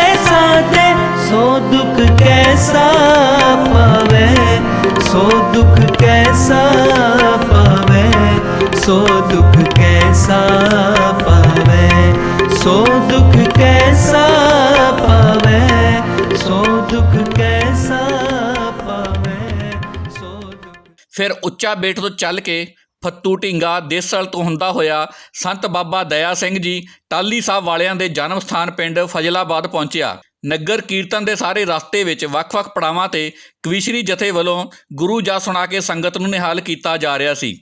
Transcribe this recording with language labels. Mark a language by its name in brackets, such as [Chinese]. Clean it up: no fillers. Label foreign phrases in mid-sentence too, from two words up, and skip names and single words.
[Hindi] साधे, सो दुख कैसा पावे, सो दुख कैसा पावे, सो दुख कैसा पावे, सो दुख कैसा पावे, सो दुख कैसा पावे, सो दुख। [Punjabi] ਫਿਰ ਉੱਚਾ ਬੇਟ ਤੋਂ ਚੱਲ ਕੇ ਫੱਤੂ ਢੀਂਗਾ ਦੇਸਲ ਤੋਂ ਹੁੰਦਾ ਹੋਇਆ ਸੰਤ ਬਾਬਾ ਦਇਆ ਸਿੰਘ ਜੀ ਟਾਹਲੀ ਸਾਹਿਬ ਵਾਲਿਆਂ ਦੇ ਜਨਮ ਸਥਾਨ ਪਿੰਡ ਫਜ਼ਲਾਬਾਦ ਪਹੁੰਚਿਆ। ਨਗਰ ਕੀਰਤਨ ਦੇ ਸਾਰੇ ਰਸਤੇ ਵਿੱਚ ਵੱਖ-ਵੱਖ ਪੜਾਵਾਂ ਤੇ ਕਵੀਸ਼ਰੀ ਜਥੇ ਵੱਲੋਂ ਗੁਰੂ ਜਾ ਸੁਣਾ ਕੇ ਸੰਗਤ ਨੂੰ ਨਿਹਾਲ ਕੀਤਾ ਜਾ ਰਿਹਾ ਸੀ।